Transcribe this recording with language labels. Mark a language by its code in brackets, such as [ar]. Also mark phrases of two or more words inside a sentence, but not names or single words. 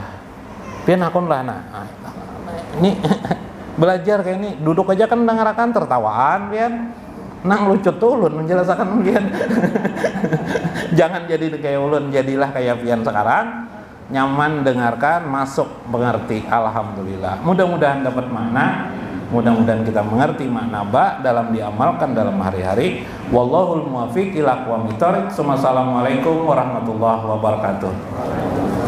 [bjn] Pian akun lah ini belajar kayak ini duduk aja kan dengarkan tertawaan pian. Nang lucu tuh ulun menjelaskan pian. Jangan jadi kayak ulun, jadilah kayak pian sekarang. Nyaman dengarkan, masuk mengerti. Alhamdulillah. [id] Mudah-mudahan dapat makna. Mudah-mudahan kita mengerti makna ba dalam diamalkan dalam hari-hari. [ar] والله الموفق إلى أقوم الطريق. السلام عليكم ورحمة الله وبركاته.